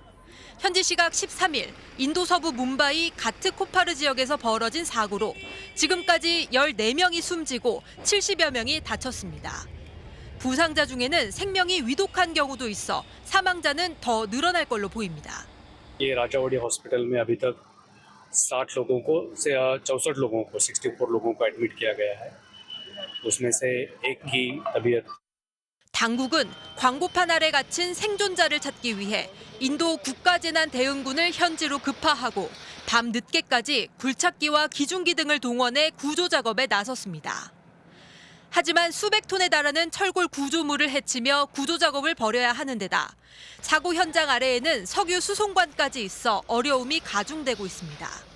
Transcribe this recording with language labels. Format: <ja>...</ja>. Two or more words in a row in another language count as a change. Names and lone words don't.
<ko>현지 시각 13일 인도 서부 뭄바이 가트코파르 지역에서 벌어진 사고로 지금까지 14명이 숨지고 70여 명이 다쳤습니다. 부상자 중에는 생명이 위독한 경우도 있어 사망자는 더 늘어날 걸로 보입니다.</ko> <hi>ये राजावाड़ी हॉस्पिटल में अभी तक 60 लोगों को से 64 लोगों को 64 लोगों को एडमिट किया गया है। उसमें से एक की तबीयत</hi> <ko>당국은 광고판 아래 갇힌 생존자를 찾기 위해 인도 국가재난대응군을 현지로 급파하고 밤 늦게까지 굴착기와 기중기 등을 동원해 구조 작업에 나섰습니다. 하지만 수백 톤에 달하는 철골 구조물을 헤치며 구조 작업을 벌여야 하는 데다 사고 현장 아래에는 석유 수송관까지 있어 어려움이 가중되고 있습니다.</ko>